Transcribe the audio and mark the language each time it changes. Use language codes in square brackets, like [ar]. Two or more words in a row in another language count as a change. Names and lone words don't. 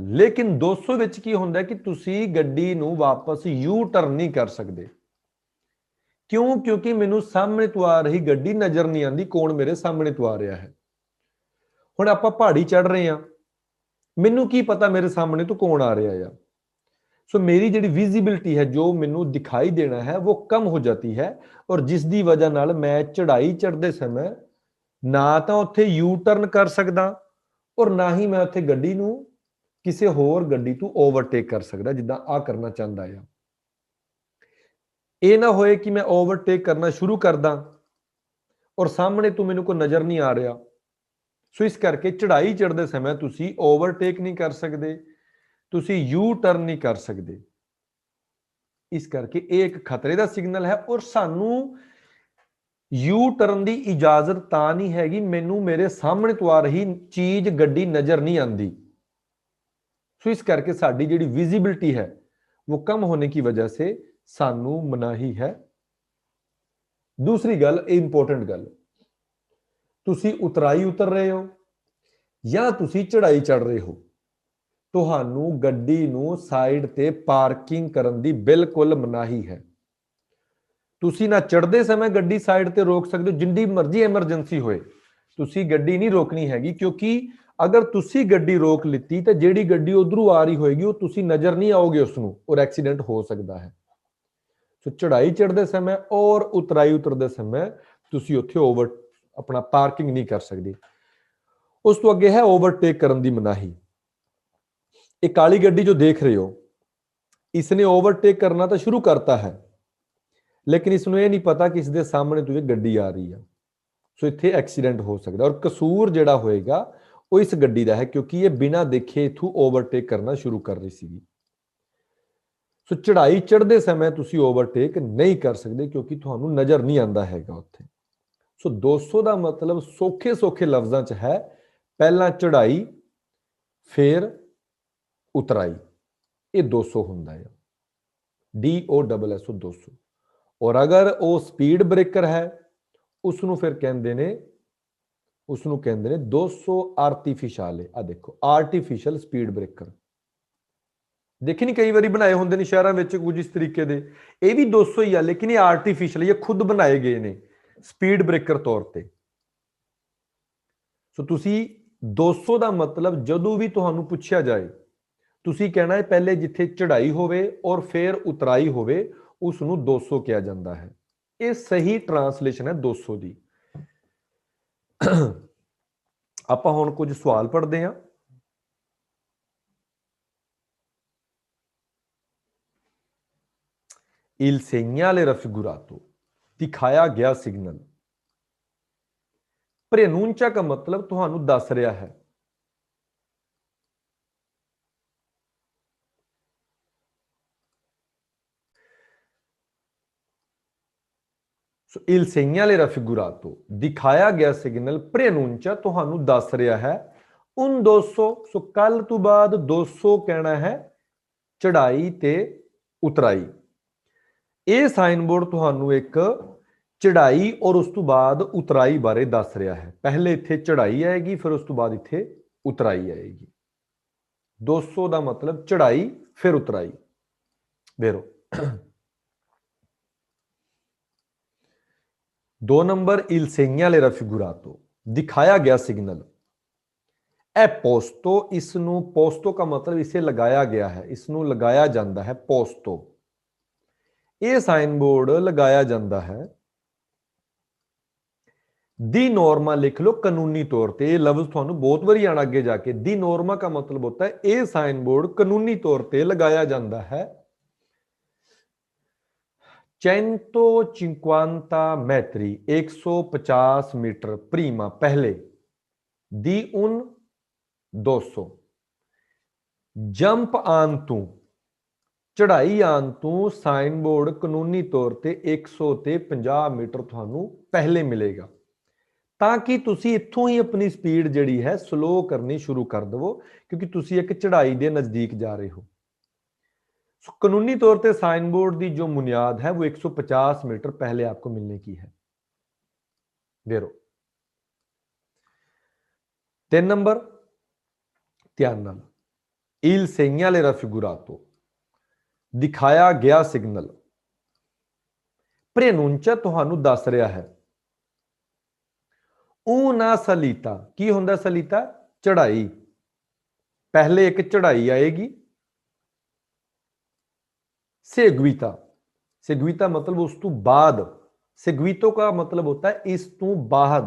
[pa] ਲੇਕਿਨ 200 ਵਿੱਚ ਕੀ ਹੁੰਦਾ ਕਿ ਤੁਸੀਂ ਗੱਡੀ ਨੂੰ ਵਾਪਸ ਯੂ ਟਰਨ ਨਹੀਂ ਕਰ ਸਕਦੇ। ਕਿਉਂ? ਕਿਉਂਕਿ ਮੈਨੂੰ ਸਾਹਮਣੇ ਤੋਂ ਆ ਰਹੀ ਗੱਡੀ ਨਜ਼ਰ ਨਹੀਂ ਆਉਂਦੀ ਕੌਣ ਮੇਰੇ ਸਾਹਮਣੇ ਤੋਂ ਆ ਰਿਹਾ ਹੈ। ਹੁਣ ਆਪਾਂ ਪਹਾੜੀ ਚੜ ਰਹੇ ਹਾਂ, ਮੈਨੂੰ ਕੀ ਪਤਾ ਮੇਰੇ ਸਾਹਮਣੇ ਤੋਂ ਕੌਣ ਆ ਰਿਹਾ ਆ। ਸੋ ਮੇਰੀ ਜੀ ਵਿਜ਼ਿਬਿਲਿਟੀ ਹੈ, ਜੋ ਮੈਨੂੰ ਦਿਖਾਈ ਦੇਣਾ ਹੈ ਵੋ ਕਮ ਹੋ ਜਾਤੀ ਹੈ, ਔਰ ਜਿਸ ਦੀ ਵਜ੍ਹਾ ਨਾਲ ਮੈਂ ਚੜ੍ਹਾਈ ਚੜ੍ਹਤੇ ਸਮੇਂ ਨਾ ਤੋ ਉੱਥੇ ਯੂ ਟਰਨ ਕਰ ਸਕਦਾ ਔਰ ਨਾ ਹੀ ਮੈਂ ਉੱਥੇ ਗੱਡੀ ਨੂੰ ਕਿਸੀ ਹੋਰ ਗੱਡੀ ਤੋਂ ਓਵਰਟੇਕ ਕਰ ਸਕਦਾ ਜਿੱਦਾਂ ਆ ਕਰਨਾ ਚਾਹਤਾ ਹੈ। ਯੇ ਨਾ ਹੋਏ ਕਿ ਮੈਂ ਓਵਰਟੇਕ ਕਰਨਾ ਸ਼ੁਰੂ ਕਰ ਦਾ ਔਰ ਸਾਮ੍ਹਣੇ ਤੋਂ ਮੈਨੂੰ ਕੋਈ ਨਜ਼ਰ ਨਹੀਂ ਆ ਰਿਹਾ। ਸੋ ਇਸ ਕਰਕੇ ਚੜ੍ਹਾਈ ਚੜ੍ਹਤੇ ਸਮੇਂ ਤੁਸੀਂ ਓਵਰਟੇਕ ਨਹੀਂ ਕਰ ਸਕਤੇ, ਤੁਸੀਂ ਯੂ ਟਰਨ ਨਹੀਂ ਕਰ ਸਕਦੇ। ਇਸ ਕਰਕੇ ਇਹ ਇੱਕ ਖਤਰੇ ਦਾ ਸਿਗਨਲ ਹੈ, ਔਰ ਸਾਨੂੰ ਯੂ ਟਰਨ ਦੀ ਇਜਾਜ਼ਤ ਤਾਂ ਨਹੀਂ ਹੈਗੀ ਮੈਨੂੰ ਮੇਰੇ ਸਾਹਮਣੇ ਤੋਂ ਆ ਰਹੀ ਚੀਜ਼ ਗੱਡੀ ਨਜ਼ਰ ਨਹੀਂ ਆਉਂਦੀ। ਸੋ ਇਸ ਕਰਕੇ ਸਾਡੀ ਜਿਹੜੀ ਵਿਜ਼ਿਬਿਲਿਟੀ ਹੈ [hi] वो कम होने की वजह से [pa] ਸਾਨੂੰ ਮਨਾਹੀ ਹੈ। ਦੂਸਰੀ ਗੱਲ, ਇੰਪੋਰਟੈਂਟ ਗੱਲ, ਤੁਸੀਂ ਉਤਰਾਈ ਉਤਰ ਰਹੇ ਹੋ ਯਾ ਤੁਸੀਂ ਚੜ੍ਹਾਈ ਚੜ੍ਹ ਰਹੇ ਹੋ, ਤੁਹਾਨੂੰ ਗੱਡੀ ਨੂੰ ਸਾਈਡ ਤੇ ਪਾਰਕਿੰਗ ਕਰਨ ਦੀ ਬਿਲਕੁਲ ਮਨਾਹੀ ਹੈ। ਤੁਸੀਂ ਨਾ ਚੜ੍ਹਦੇ ਸਮੇਂ ਗੱਡੀ ਸਾਈਡ ਤੇ ਰੋਕ ਸਕਦੇ ਹੋ, ਜਿੰਨੀ ਮਰਜ਼ੀ ਐਮਰਜੈਂਸੀ ਹੋਏ ਤੁਸੀਂ ਗੱਡੀ ਨਹੀਂ ਰੋਕਣੀ ਹੈਗੀ, ਕਿਉਂਕਿ ਅਗਰ ਤੁਸੀਂ ਗੱਡੀ ਰੋਕ ਲਿੱਤੀ ਤਾਂ ਜਿਹੜੀ ਗੱਡੀ ਉਧਰੋਂ ਆ ਰਹੀ ਹੋਏਗੀ ਉਹ ਤੁਸੀਂ ਨਜ਼ਰ ਨਹੀਂ ਆਓਗੇ ਉਸ ਨੂੰ, ਔਰ ਐਕਸੀਡੈਂਟ ਹੋ ਸਕਦਾ ਹੈ। ਸੋ ਚੜ੍ਹਾਈ ਚੜ੍ਹਦੇ ਸਮੇਂ ਔਰ ਉਤਰਾਈ ਉਤਰਦੇ ਸਮੇਂ ਤੁਸੀਂ ਉੱਥੇ ਆਪਣਾ ਪਾਰਕਿੰਗ ਨਹੀਂ ਕਰ ਸਕਦੇ। ਉਸ ਤੋਂ ਅੱਗੇ ਹੈ ਓਵਰਟੇਕ ਕਰਨ ਦੀ ਮਨਾਹੀ। [hi] एक काली गड्डी जो देख रहे हो, इसने ओवरटेक करना तो शुरू करता है, लेकिन इसमें यह नहीं पता कि इसके सामने तुझे गड्डी आ रही है। [pa] ਸੋ ਇੱਥੇ ਐਕਸੀਡੈਂਟ ਹੋ ਸਕਤਾ ਹੈ, ਔਰ ਕਸੂਰ ਜਿਹੜਾ ਹੋਏਗਾ ਵੋ ਇਸ ਗੱਡੀ ਕਾ ਹੈ, ਕਿਉਂਕਿ ਯੇ ਬਿਨਾ ਦੇਖੇ ਇੱਥੋਂ ਓਵਰਟੇਕ ਕਰਨਾ ਸ਼ੁਰੂ ਕਰ ਰਹੀ ਸੀ। ਸੋ ਚੜ੍ਹਾਈ ਚੜ੍ਹਤੇ ਸਮੇਂ ਤੁਸੀਂ ਓਵਰਟੇਕ ਨਹੀਂ ਕਰ ਸਕਤੇ ਕਿਉਂਕਿ ਤੁਹਾਨੂੰ ਨਜ਼ਰ ਨਹੀਂ ਆਤਾ ਹੈਗਾ ਉੱਥੇ। ਸੋ 200 ਕਾ ਮਤਲਬ ਸੌਖੇ ਸੌਖੇ ਲਫ਼ਜ਼ਾਂ ਚ ਹੈ, ਪਹਿਲਾ ਚੜ੍ਹਾਈ ਫਿਰ ਉਤਰਾਈ, ਯੇ 200 ਹੁੰਦਾ ਹੈ, DOSSO 200। ਔਰ ਅਗਰ ਵੋ ਸਪੀਡ ਬ੍ਰੇਕਰ ਹੈ ਉਸਨੂੰ ਫਿਰ ਕਹਿੰਦੇ ਨੇ, ਉਸਨੂੰ ਕਹਿੰਦੇ ਨੇ 200 ਆਰਟੀਫੀਸ਼ੀਅਲੇ। ਆ ਦੇਖੋ [en] artificial speed breaker, [pa] ਦੇਖੇ ਨਹੀਂ ਕਈ ਵਾਰੀ ਬਣਾਏ ਹੁੰਦੇ ਨੇ ਸ਼ਹਿਰਾਂ ਵਿੱਚ ਕੁਝ ਇਸ ਤਰੀਕੇ ਦੇ, ਇਹ ਵੀ 200 ਹੀ ਆ, ਲੇਕਿਨ ਇਹ ਆਰਟੀਫੀਸ਼ੀਅਲ, ਇਹ ਖੁਦ ਬਣਾਏ ਗਏ ਨੇ [en] speed breaker [pa] ਤੌਰ ਤੇ। ਸੋ ਤੁਸੀਂ 200 ਦਾ ਮਤਲਬ ਜਦੋਂ ਵੀ ਤੁਹਾਨੂੰ ਪੁੱਛਿਆ ਜਾਏ, ਤੁਸੀਂ ਕਹਿਣਾ ਹੈ ਪਹਿਲੇ ਜਿੱਥੇ ਚੜ੍ਹਾਈ ਹੋਵੇ ਔਰ ਫਿਰ ਉਤਰਾਈ ਹੋਵੇ ਉਸ ਨੂੰ 200 ਕਿਹਾ ਜਾਂਦਾ ਹੈ। ਇਹ ਸਹੀ ਟ੍ਰਾਂਸਲੇਸ਼ਨ ਹੈ 200 ਦੀ। ਆਪਾਂ ਹੁਣ ਕੁਝ ਸਵਾਲ ਪੜ੍ਹਦੇ ਹਾਂ। [it] Il segnale raffigurato, [pa] ਦਿਖਾਇਆ ਗਿਆ ਸਿਗਨਲ। ਪ੍ਰੇਨੂੰਚਾ ਦਾ ਮਤਲਬ ਤੁਹਾਨੂੰ ਦੱਸ ਰਿਹਾ ਹੈ। ਸੋ [it] il segnale raffigurato, [pa] ਦਿਖਾਇਆ ਗਿਆ ਸਿਗਨਲ ਪ੍ਰੇਨੂੰਚਾ ਤੁਹਾਨੂੰ ਦੱਸ ਰਿਹਾ ਹੈ ਉਨ 200। ਸੋ ਕੱਲ ਤੋਂ ਬਾਅਦ 200 ਕਹਿਣਾ ਹੈ ਚੜਾਈ ਤੇ ਉਤਰਾਈ। ਇਹ [en] sign board [pa] ਤੁਹਾਨੂੰ ਇੱਕ ਚੜਾਈ ਔਰ ਉਸ ਤੋਂ ਬਾਅਦ ਉਤਰਾਈ ਬਾਰੇ ਦੱਸ ਰਿਹਾ ਹੈ। ਪਹਿਲੇ ਇੱਥੇ ਚੜਾਈ ਆਏਗੀ, ਫਿਰ ਉਸ ਤੋਂ ਬਾਅਦ ਇੱਥੇ ਉਤਰਾਈ ਆਏਗੀ। 200 ਦਾ ਮਤਲਬ ਚੜਾਈ ਫਿਰ ਉਤਰਾਈ। ਵੇਰੋ 2 ਨੰਬਰ [it] il segnale raffigurato, [pa] ਦਿਖਾਇਆ ਗਿਆ ਸਿਗਨਲ। ਇਹ ਪੋਸਟੋ, ਇਸ ਨੂੰ ਪੋਸਟੋ ਦਾ ਮਤਲਬ ਇਸੇ ਲਗਾਇਆ ਗਿਆ ਹੈ, ਇਸ ਨੂੰ ਲਗਾਇਆ ਜਾਂਦਾ ਹੈ ਪੋਸਟੋ। ਇਹ [en] sign board [pa] ਲਗਾਇਆ ਜਾਂਦਾ ਹੈ। [it] di norma [pa] ਲਿਖ ਲਓ ਕਾਨੂੰਨੀ ਤੌਰ ਤੇ, ਇਹ ਲਫ਼ਜ਼ ਤੁਹਾਨੂੰ ਬਹੁਤ ਵਾਰੀ ਆਣਾ ਅੱਗੇ ਜਾ ਕੇ। [it] di norma [pa] ਦਾ ਮਤਲਬ ਹੁੰਦਾ ਹੈ ਇਹ [en] sign board [pa] ਕਾਨੂੰਨੀ ਤੌਰ ਤੇ ਲਗਾਇਆ ਜਾਂਦਾ ਹੈ [it] 150 metri, [pa] 150 मीटर prima, पहले [it] di un 200, [pa] ਜੰਪ ਆਨ ਤੋਂ, ਚੜਾਈ ਆਨ ਤੋਂ [en] sign board [pa] ਕਾਨੂੰਨੀ ਤੌਰ ਤੇ 100 ਤੇ 50 ਮੀਟਰ ਤੁਹਾਨੂੰ ਪਹਿਲੇ ਮਿਲੇਗਾ, ਤਾਂ ਕਿ ਤੁਸੀਂ ਇੱਥੋਂ ਹੀ ਆਪਣੀ ਸਪੀਡ ਜਿਹੜੀ ਹੈ ਸਲੋ ਕਰਨੀ ਸ਼ੁਰੂ ਕਰ ਦੇਵੋ, ਕਿਉਂਕਿ ਤੁਸੀਂ ਇੱਕ ਚੜਾਈ ਦੇ ਨਜ਼ਦੀਕ ਜਾ ਰਹੇ ਹੋ। [hi] कानूनी तौर पे [en] sign board [hi] की जो बुनियाद है वो 150 मीटर पहले आपको मिलने की है। [pa] ਦੇਰੋ 3 ਨੰਬਰ ਧਿਆਨ ਨਾਲ [it] il segnale raffigurato, [hi] दिखाया गया सिग्नल। [pa] ਪ੍ਰੇਨੂੰਚਾ ਤੁਹਾਨੂੰ ਦੱਸ ਰਿਹਾ ਹੈ [it] una salita, [pa] ਕੀ ਹੁੰਦਾ ਸਲੀਤਾ? ਚੜ੍ਹਾਈ। ਪਹਿਲੇ ਏਕ ਚੜ੍ਹਾਈ ਆਏਗੀ ਸੇਗਵੀਤਾ, ਸੇਗਵੀਤਾ ਮਤਲਬ ਉਸ ਤੋਂ ਬਾਅਦ, ਸੇਗਵੀਤੋ ਕਾ ਮਤਲਬ ਹੋਤਾ ਹੈ ਇਸ ਤੋਂ ਬਾਅਦ।